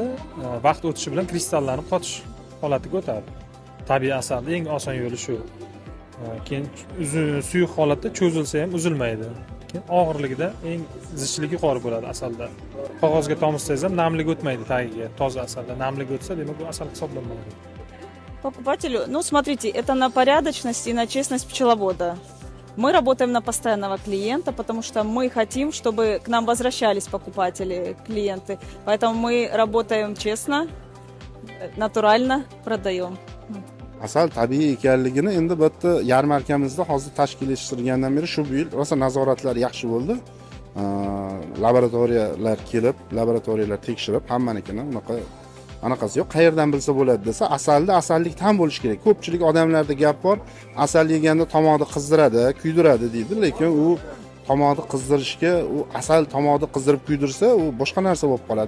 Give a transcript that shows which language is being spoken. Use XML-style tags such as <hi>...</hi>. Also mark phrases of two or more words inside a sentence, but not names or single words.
<uz>Vaqt o'tishi bilan kristallanib qotish holatiga o'tadi. Tabiiy asalning eng oson yo'li shu. Keyin suyuq holatda cho'zilsa ham uzilmaydi. Keyin og'irligida eng zichligi yuqori bo'ladi asalda. Qog'ozga tomizsangiz ham namlik o'tmaydi tagiga. Toza asalda namlik o'tsa, demak bu asal hisoblanmaydi.</uz> <ru>Покупателю, ну смотрите, это на порядочность и на честность пчеловода. Мы работаем на постоянного клиента, потому что мы хотим, чтобы к нам возвращались покупатели, клиенты. Поэтому мы работаем честно, натурально продаем.</ru> <uz>Asal tabiiy ekanligini endi bu yerda yarmarkamizda hozir tashkillashtirgandan beri shu yil rosa nazoratlar yaxshi bo'ldi. Laboratoriyalar kelib, laboratoriyalar tekshirib, hammanikini unaqa anaqasi yo'q. Qayerdan bilsa bo'ladi desa, asalda asallik tam bo'lishi kerak. Ko'pchilik odamlarda gap bor, asal yeganda tomoqni qizdiradi, kuydiradi deydi, lekin u tomoqni qizdirishga, u asal tomoqni qizdirib kuydirsa, u boshqa narsa bo'lib qoladi.</uz>